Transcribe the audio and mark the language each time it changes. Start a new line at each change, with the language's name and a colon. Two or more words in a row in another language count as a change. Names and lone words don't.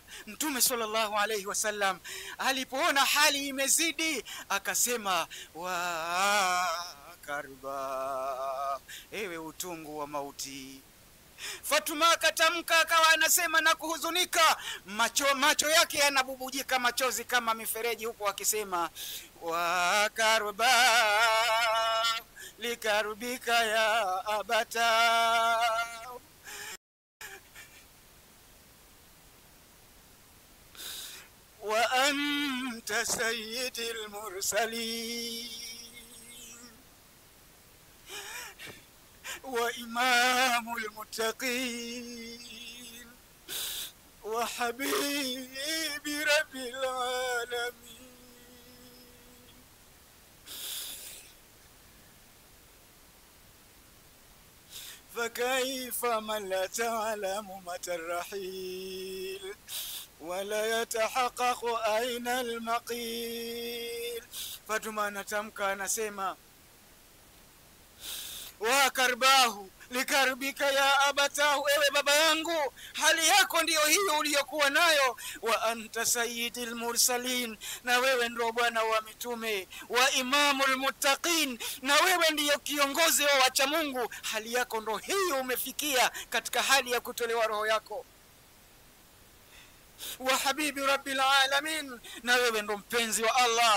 Swahili: Mtume
Arabic: صلى الله عليه وسلم
Swahili: alipoona hali imezidi akasema
Arabic: واكربا,
Swahili: ewe utungu wa mauti. Fatuma akatamka akawa anasema na kuhuzunika, macho yake yanabubujika machozi kama mifereji, huko akisema
Arabic: واكربا لكربك يا أبتا وأنت سيد المرسلين وإمام المتقين وحبيب رب العالمين. فكيف من لا تعلم متى الرحيل ولا يتحقق أين المقيل.
Swahili: Fatuma anatamka anasema
Arabic: واكرباه لكربك يا أبتاه,
Swahili: ewe baba yangu, hali yako ndiyo hiyo uliyokuwa nayo.
Arabic: وأنت سيد المرسلين,
Swahili: na wewe ndio bwana wa mitume.
Arabic: وإمام المتقين,
Swahili: na wewe ndiyo kiongozi wa wacha Mungu. Hali yako ndio hiyo umefikia katika hali ya kutolewa roho yako.
Arabic: وحبيب رب العالمين,
Swahili: na wewe ndo mpenzi wa Allah.